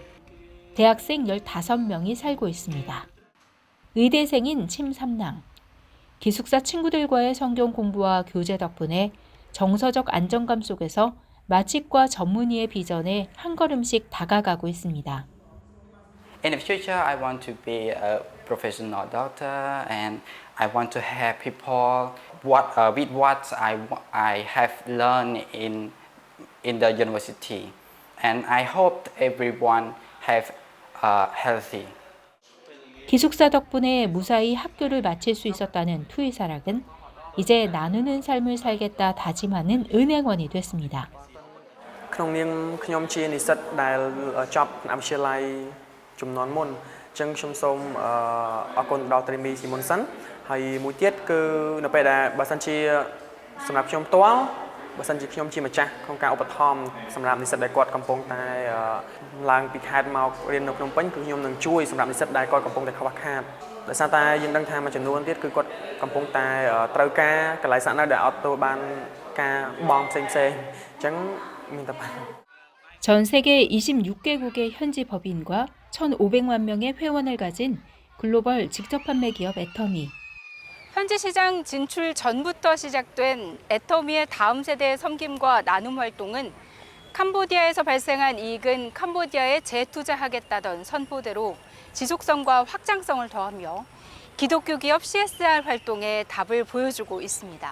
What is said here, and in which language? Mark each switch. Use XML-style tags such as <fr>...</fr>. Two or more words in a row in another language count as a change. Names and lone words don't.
<ko>대학생 15명이 살고 있습니다. 의대생인 침3랑. 기숙사 친구들과의 성경 공부와 교제 덕분에 정서적 안정감 속에서 마취과 전문의의 비전에 한 걸음씩 다가가고 있습니다.</ko> <en>In the future, I want to be a professional doctor, and I want to help people with what I have learned in the university, and I hope everyone have healthy.</en> <ko>기숙사 덕분에 무사히 학교를 마칠 수 있었다는 투이사락은 이제 나누는 삶을 살겠다 다짐하는 은행원이 됐습니다.</ko> <km>ក្នុងនាមខ្ញុំជានិស្សិតដែលចប់សាកលវិទ្យាល័យចំនួនមុនអញ្ចឹងខ្ញុំសូមអរគុណដល់ត្រីមី ពីមុនសិនហើយមួយទៀតគឺនៅពេលដែលបើសិនជាសម្រាប់ខ្ញុំផ្ទាល់បើសិនជាខ្ញុំជាម្ចាស់ក្នុងការឧបត្ថម្ភសម្រាប់និស្សិតដែលគាត់កំពុងតែឡើងពីខេត្តមករៀននៅភ្នំពេញគឺខ្ញុំនឹងជួយសម្រាប់និស្សិតដែលគាត់កំពុងតែខ្វះខាតដោយសារតែយើងដឹងថាមួយចំនួនទៀតគឺគាត់កំពុងតែត្រូវការកន្លែងស្នាក់នៅដែលអត់ទៅបានការបង់ផ្សេងៗអញ្ចឹងមានតែ</km> <ko>전 세계 26개국의 현지 법인과 1,500만 명의 회원을 가진 글로벌 직접 판매 기업 애터미. 현지 시장 진출 전부터 시작된 애터미의 다음 세대의 섬김과 나눔 활동은 캄보디아에서 발생한 이익은 캄보디아에 재투자하겠다던 선포대로 지속성과 확장성을 더하며 기독교 기업 CSR 활동에 답을 보여주고 있습니다.</ko>